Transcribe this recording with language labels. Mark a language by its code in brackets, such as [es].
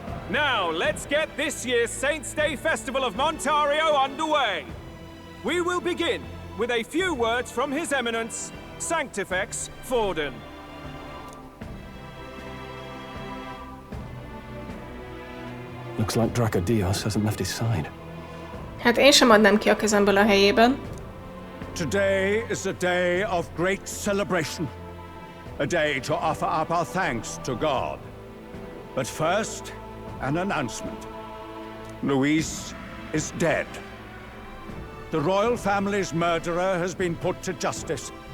[en] Now, let's get this year's Saints' Day Festival of Montario underway. We will begin with a few words from His Eminence, Sanctifex Forden. Looks like Dracodios hasn't left his side. [hu] Hát én sem adnám ki a kezemből a helyében. [en] Today is a day of great celebration. A day to offer up our thanks to God. But first, an announcement. Louis is dead. The royal family's murderer has been put to justice.